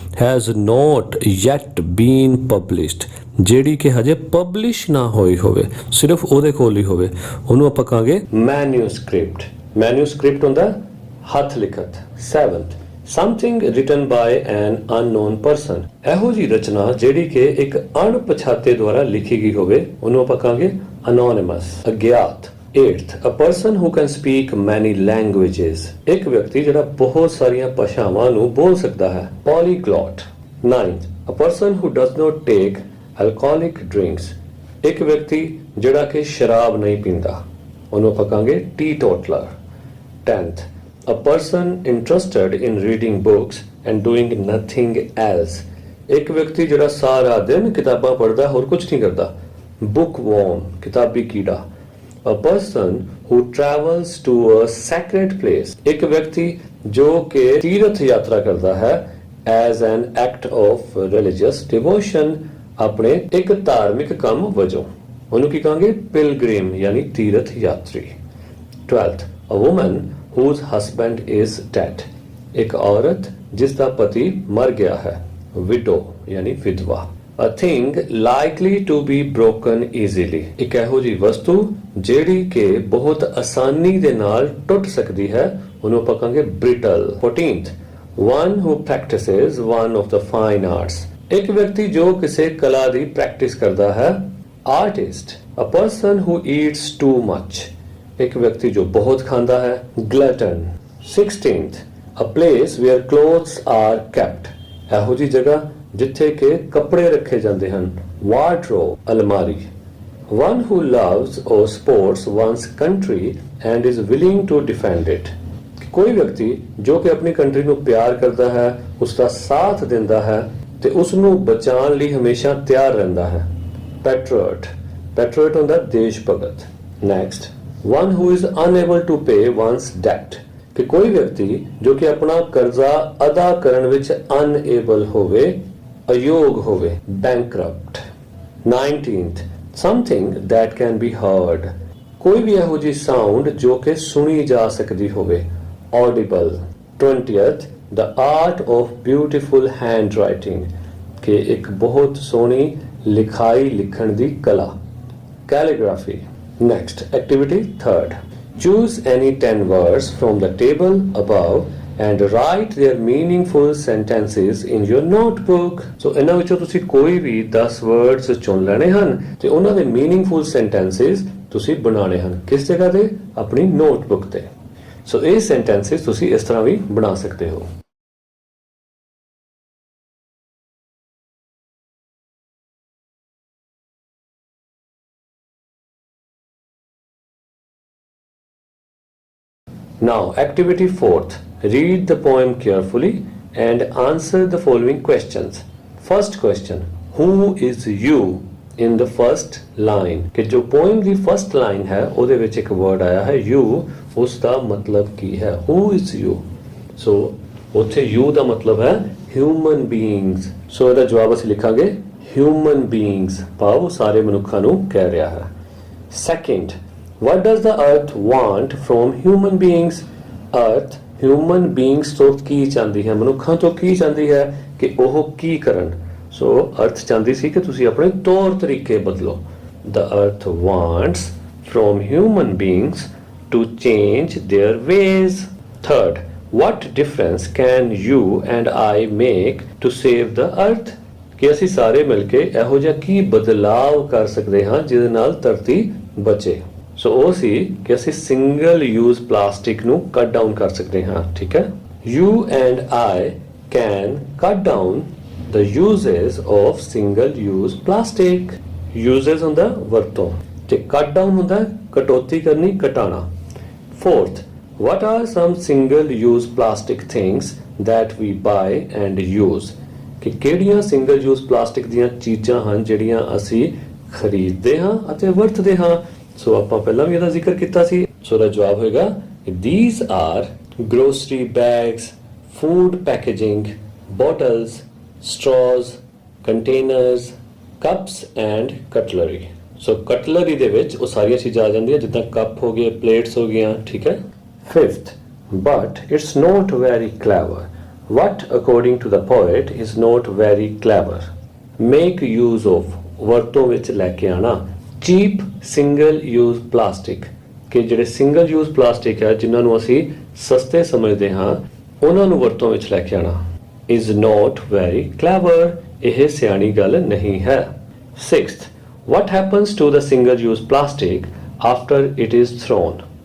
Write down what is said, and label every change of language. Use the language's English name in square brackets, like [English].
[English] has not yet been published, [Punjabi] ਜਿਹੜੀ ਕਿ ਹਜੇ ਪਬਲਿਸ਼ ਨਾ ਹੋਈ ਹੋਵੇ, ਸਿਰਫ ਉਹਦੇ ਕੋਲ ਹੀ ਹੋਵੇ, ਉਹਨੂੰ ਆਪਾਂ ਕਹਾਂਗੇ ਮੈਨੂਸਕ੍ਰਿਪਟ। ਮੈਨੂਸਕ੍ਰਿਪਟ ਹੁੰਦਾ ਹੱਥ ਲਿਖਤ। [English] Seventh, something written by an unknown person. [Punjabi] ਇਹੋ ਜਿਹੀ ਰਚਨਾ ਜਿਹੜੀ ਕਿ ਇੱਕ ਅਣਪਛਾਤੇ ਦੁਆਰਾ ਲਿਖੀ ਗਈ ਹੋਵੇ, ਉਹਨੂੰ ਆਪਾਂ ਕਹਾਂਗੇ ਅਨੋਨਿਮਸ, ਅਗਿਆਤ। [English] Eighth, a person who can speak many languages। [Punjabi] ਇੱਕ ਵਿਅਕਤੀ ਜਿਹੜਾ ਬਹੁਤ ਸਾਰੀਆਂ ਭਾਸ਼ਾਵਾਂ ਨੂੰ ਬੋਲ ਸਕਦਾ ਹੈ, polyglot। [English] Ninth, a person who does not take alcoholic drinks। [Punjabi] ਇੱਕ ਵਿਅਕਤੀ ਜਿਹੜਾ ਕਿ ਸ਼ਰਾਬ ਨਹੀਂ ਪੀਂਦਾ, ਉਹਨੂੰ ਆਪਾਂ ਕਹਾਂਗੇ teetotaler। [English] Tenth, a person interested in reading books and doing nothing else। [Punjabi] ਇੱਕ ਵਿਅਕਤੀ ਜਿਹੜਾ ਸਾਰਾ ਦਿਨ ਕਿਤਾਬਾਂ ਪੜ੍ਹਦਾ, ਹੋਰ ਕੁਝ ਨਹੀਂ ਕਰਦਾ, bookworm, ਕਿਤਾਬੀ ਕੀੜਾ। [English] A person who travels to a sacred place। [Punjabi] ਇੱਕ ਵਿਅਕਤੀ ਜੋ ਕਿ ਤੀਰਥ ਯਾਤਰਾ ਕਰਦਾ ਹੈ [English] as an act of religious devotion, [Punjabi] ਆਪਣੇ ਇੱਕ ਧਾਰਮਿਕ ਕੰਮ ਵਜੋਂ। ਉਹਨੂੰ ਕੀ ਕਹਾਂਗੇ? ਪਿਲਗ੍ਰਿਮ ਯਾਨੀ ਤੀਰਥ ਯਾਤਰੀ। [English] 12th, a woman whose husband is dead, [Punjabi] ਇੱਕ ਔਰਤ ਜਿਸ ਦਾ ਪਤੀ ਮਰ ਗਿਆ ਹੈ। widow ਯਾਨੀ ਵਿਧਵਾ। [English] a thing likely to be broken easily, [Punjabi] ਇੱਕ ਇਹੋ ਜਿਹੀ ਵਸਤੂ ਜਿਹੜੀ ਕਿ ਬਹੁਤ ਆਸਾਨੀ ਦੇ ਨਾਲ ਟੁੱਟ ਸਕਦੀ ਹੈ, ਉਹਨੂੰ ਆਪਾਂ ਕਹਾਂਗੇ brittle। [English] 14th, one who practices one of the fine arts, [Punjabi] ਇੱਕ ਵਿਅਕਤੀ ਜੋ ਕਿਸੇ ਕਲਾ ਦੀ ਪ੍ਰੈਕਟਿਸ ਕਰਦਾ ਹੈ। [English] artist, a person who eats too much, [Punjabi] ਇੱਕ ਵਿਅਕਤੀ ਜੋ ਬਹੁਤ ਖਾਂਦਾ ਹੈ। [English] glutton। 16th, a place where clothes are kept, [Punjabi] ਇਹੋ ਜਿਹੀ ਜਗ੍ਹਾ ਜਿੱਥੇ ਕਿ ਕੱਪੜੇ ਰੱਖੇ ਜਾਂਦੇ ਹਨ। wardrobe, ਅਲਮਾਰੀ। [English] one who loves or supports one's country and is willing to defend it, [Punjabi] ਕੋਈ ਵਿਅਕਤੀ ਜੋ ਕਿ ਆਪਣੀ ਕੰਟਰੀ ਨੂੰ ਪਿਆਰ ਕਰਦਾ ਹੈ, ਉਸ ਦਾ ਸਾਥ ਦਿੰਦਾ ਹੈ ਤੇ ਉਸ ਨੂੰ ਬਚਾਉਣ ਲਈ ਹਮੇਸ਼ਾ ਤਿਆਰ ਰਹਿੰਦਾ ਹੈ। patriot, patriot ਹੁੰਦਾ ਦੇਸ਼ ਭਗਤ। [English] next, one who is unable to pay one's debt, [Punjabi] ਕਿ ਕੋਈ ਵਿਅਕਤੀ ਜੋ ਕਿ ਆਪਣਾ ਕਰਜ਼ਾ ਅਦਾ ਕਰਨ ਵਿੱਚ unable ਹੋਵੇ, ਅਯੋਗ ਹੋਵੇ। bankrupt। [English] 19th, something that can be heard, [Punjabi] ਕੋਈ ਵੀ ਇਹੋ ਜਿਹੀ ਸਾਊਂਡ ਜੋ ਕਿ ਸੁਣੀ ਜਾ ਸਕਦੀ ਹੋਵੇ। audible। [English] 20th, the art of beautiful handwriting, [Punjabi] ਕਿ ਇੱਕ ਬਹੁਤ ਸੋਹਣੀ ਲਿਖਾਈ ਲਿਖਣ ਦੀ ਕਲਾ। [English] calligraphy। next, activity 3rd, choose any 10 words from the table above and write their meaningful sentences in your notebook। [Punjabi] ਸੋ ਇਹਨਾਂ ਵਿੱਚੋਂ ਤੁਸੀਂ ਕੋਈ ਵੀ 10 words ਚੁਣ ਲੈਣੇ ਹਨ ਤੇ ਉਹਨਾਂ ਦੇ meaningful sentences ਤੁਸੀਂ ਬਣਾਉਣੇ ਹਨ। ਕਿਸ ਜਗ੍ਹਾ ਤੇ? ਆਪਣੀ ਨੋਟਬੁੱਕ ਤੇ। ਸੋ ਇਹ sentences ਤੁਸੀਂ ਇਸ ਤਰ੍ਹਾਂ ਵੀ ਬਣਾ ਸਕਦੇ ਹੋ। [English] Now, activity 4th. Read the poem carefully and answer the following questions. First question, who is you in the first line? [Punjabi] कि जो poem ਦੀ first line है ਉਹਦੇ ਵਿੱਚ ਇੱਕ word ਆਇਆ ਹੈ you, ਉਸ ਦਾ ਮਤਲਬ ਕੀ ਹੈ? [English] Who is you? [Punjabi] So ਉੱਥੇ you ਦਾ ਮਤਲਬ ਹੈ human beings। So ਇਹਦਾ ਜਵਾਬ ਅਸੀਂ ਲਿਖਾਂਗੇ human beings, ਭਾਵ ਸਾਰੇ ਮਨੁੱਖਾਂ ਨੂੰ ਕਹਿ ਰਿਹਾ ਹੈ। [English] Second, what does the earth want from human beings? [Punjabi] earth human beings ਤੋਂ ਕੀ ਚਾਹੁੰਦੀ ਹੈ? ਮਨੁੱਖਾਂ ਤੋਂ ਕੀ ਚਾਹੁੰਦੀ ਹੈ ਕਿ ਉਹ ਕੀ ਕਰਨ? ਸੋ ਅਰਥ ਚਾਹੁੰਦੀ ਸੀ ਕਿ ਤੁਸੀਂ ਆਪਣੇ ਤੌਰ ਤਰੀਕੇ ਬਦਲੋ। [English] the earth wants from human beings to change their ways। Third, what difference can you and I make to save the earth? [Punjabi] ਕਿ ਅਸੀਂ ਸਾਰੇ ਮਿਲ ਕੇ ਇਹੋ ਜਿਹਾ ਕੀ ਬਦਲਾਵ ਕਰ ਸਕਦੇ ਹਾਂ ਜਿਹਦੇ ਨਾਲ ਧਰਤੀ ਬਚੇ। ਸੋ ਉਹ ਸੀ ਕਿ ਅਸੀਂ ਸਿੰਗਲ ਯੂਜ਼ ਪਲਾਸਟਿਕ ਨੂੰ ਕੱਟ ਡਾਊਨ ਕਰ ਸਕਦੇ ਹਾਂ। ਠੀਕ ਹੈ, [English] You and I can cut down the uses of single use plastic। [Punjabi] uses ਹੁੰਦਾ ਵਰਤੋਂ ਤੇ ਕੱਟ ਡਾਊਨ ਹੁੰਦਾ ਕਟੌਤੀ ਕਰਨੀ, ਘਟਾਣਾ। [English] Fourth, what are some single use plastic things that we buy and use? [Punjabi] ਕਿ ਕਿਹੜੀਆਂ ਸਿੰਗਲ ਯੂਜ਼ ਪਲਾਸਟਿਕ ਦੀਆਂ ਚੀਜ਼ਾਂ ਹਨ ਜਿਹੜੀਆਂ ਅਸੀਂ ਖਰੀਦਦੇ ਹਾਂ ਅਤੇ ਵਰਤਦੇ ਹਾਂ? ਸੋ ਆਪਾਂ ਪਹਿਲਾਂ ਵੀ ਇਹਦਾ ਜ਼ਿਕਰ ਕੀਤਾ ਸੀ। ਸੋ ਦਾ ਜਵਾਬ ਹੋਏਗਾ [English] these are grocery bags, food packaging, bottles, straws, containers, cups and cutlery। [Punjabi] So cutlery ਦੇ ਵਿੱਚ ਉਹ ਸਾਰੀਆਂ ਚੀਜ਼ਾਂ ਆ ਜਾਂਦੀਆਂ ਜਿੱਦਾਂ ਕੱਪ ਹੋ ਗਏ, ਪਲੇਟਸ ਹੋ ਗਈਆਂ। ਠੀਕ ਹੈ। [English] Fifth, but it's not very clever। What according to the poet is not very clever? Make use of, [Punjabi] ਵਰਤੋਂ ਵਿੱਚ ਲੈ ਕੇ ਆਣਾ। ਚੀਪ ਸਿੰਗਲ ਯੂਜ਼ ਪਲਾਸਟਿਕ, ਕਿ ਜਿਹੜੇ ਸਿੰਗਲ ਯੂਜ਼ ਪਲਾਸਟਿਕ ਹੈ ਜਿਨ੍ਹਾਂ ਨੂੰ ਅਸੀਂ ਸਸਤੇ ਸਮਝਦੇ ਹਾਂ ਉਹਨਾਂ ਨੂੰ ਵਰਤੋਂ ਵਿੱਚ ਲੈ ਕੇ ਆਣਾ। [English] is not very clever, [Punjabi] ਇਹ ਸਿਆਣੀ ਗੱਲ ਨਹੀਂ ਹੈ। [English] Sixth, what happens to the single use plastic after it is thrown?